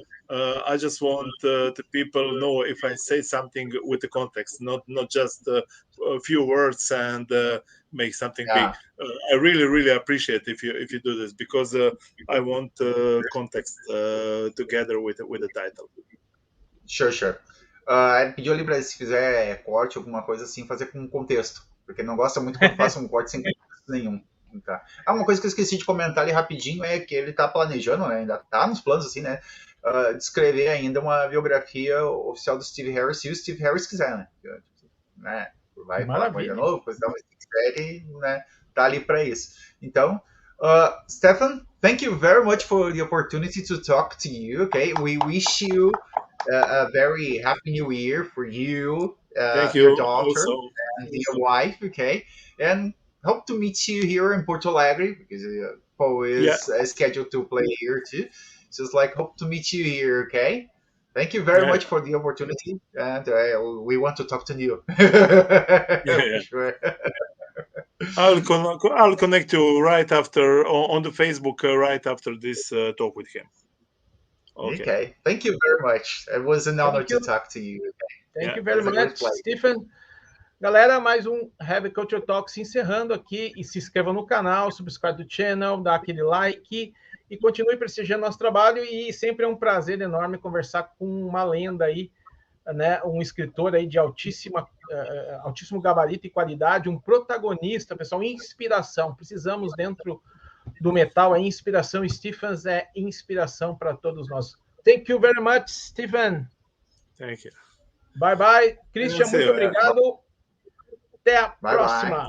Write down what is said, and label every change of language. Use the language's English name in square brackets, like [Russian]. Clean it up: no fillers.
[English] I just want the people know if I say something with the context, not just a few words and make something big. I really appreciate if you do this, because I want context together with the title. Sure. [Portuguese] Ele pediu ali pra se fizer corte, alguma coisa assim, fazer com contexto, porque não gosta muito quando faça um corte sem contexto nenhum. Tá. Uma coisa que eu esqueci de comentar ali rapidinho é que ele tá planejando, né, ainda tá nos planos, assim, né, de escrever ainda uma biografia oficial do Steve Harris, se o Steve Harris quiser, né, vai falar com ele de novo, coisa da série, né, tá ali para isso. Então, [English] Stjepan, thank you very much for the opportunity to talk to you. Okay, we wish you a very happy new year for you, Thank you, your daughter, also. and your wife. Okay, and hope to meet you here in Porto Alegre, because Paul is scheduled to play here too. So it's like, hope to meet you here. Okay, thank you very much for the opportunity, and we want to talk to you. For sure. I'll connect you right after on the Facebook right after this talk with him. Okay. Thank you very much. It was an honor to talk to you. Thank you very much, Stjepan. [Portuguese] Galera, mais um Heavy Culture Talk se encerrando aqui. E se inscreva no canal, subscribe do channel, dá aquele like e continue prestigiando nosso trabalho. E sempre é um prazer enorme conversar com uma lenda aí, né? Um escritor aí de altíssimo gabarito e qualidade, um protagonista, pessoal, inspiração. Precisamos dentro do metal, é inspiração. Stjepan é inspiração para todos nós. [English] Thank you very much, Stjepan. Thank you. Bye. [Portuguese] Christian, muito obrigado. Até a próxima.